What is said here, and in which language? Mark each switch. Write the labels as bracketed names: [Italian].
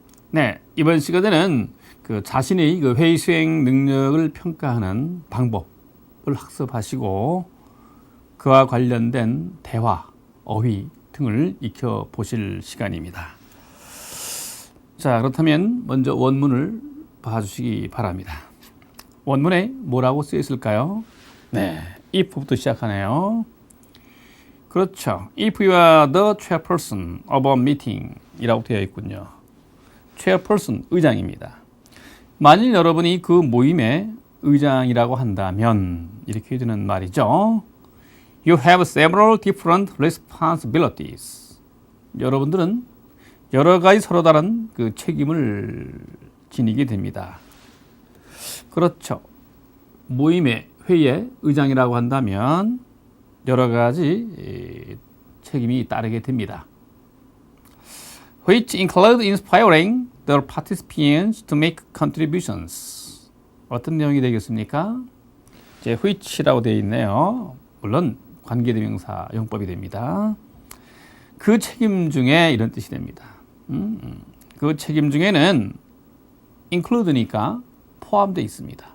[Korean] 네, 이번 시간에는 자신의 회의 수행 능력을 평가하는 방법을 학습하시고 그와 관련된 대화, 어휘 등을 익혀 보실 시간입니다. 자, 그렇다면 먼저 원문을 봐주시기 바랍니다. 원문에 뭐라고 쓰여 있을까요? 네, if부터 시작하네요. 그렇죠. [English] If you are the chairperson of a meeting [Korean] 이라고 되어 있군요. chairperson, 의장입니다. 만일 여러분이 그 모임의 의장이라고 한다면 이렇게 되는 말이죠. [English] You have several different responsibilities. [Korean] 여러분들은 여러 가지 서로 다른 책임을 지니게 됩니다. 그렇죠. 모임의 회의의 의장이라고 한다면 여러 가지 책임이 따르게 됩니다. [English] Which include inspiring the participants to make contributions. [Korean] 어떤 내용이 되겠습니까? 이제 which라고 되어 있네요. 물론 관계대명사 용법이 됩니다. 그 책임 중에 이런 뜻이 됩니다. 그 책임 중에는 include니까 포함되어 있습니다.